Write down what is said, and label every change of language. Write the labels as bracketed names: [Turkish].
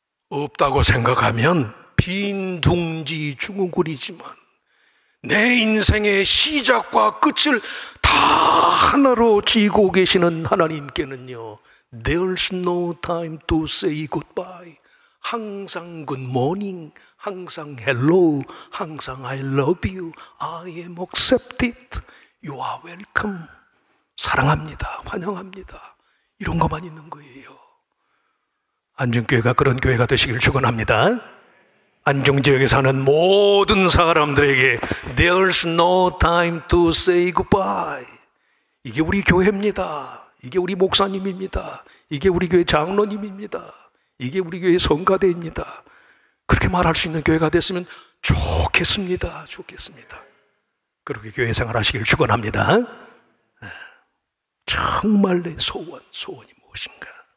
[Korean] 없다고 생각하면 빈 둥지 중후군이지만 내 인생의 시작과 끝을 다 하나로 쥐고 계시는 하나님께는요, [English] There's no time to say goodbye. [Korean] 항상 [English] good morning, 항상 hello, 항상 I love you, I am accepted, you are welcome. [Korean] 사랑합니다, 환영합니다. 이런 것만 있는 거예요. 안중교회가 그런 교회가 되시길 축원합니다. 안중지역에 사는 모든 사람들에게 [English] There's no time to say goodbye. [Korean] 이게 우리 교회입니다. 이게 우리 목사님입니다. 이게 우리 교회 장로님입니다. 이게 우리 교회 성가대입니다. 그렇게 말할 수 있는 교회가 됐으면 좋겠습니다. 그렇게 교회 생활하시길 축원합니다. 정말 내 소원이 무엇인가?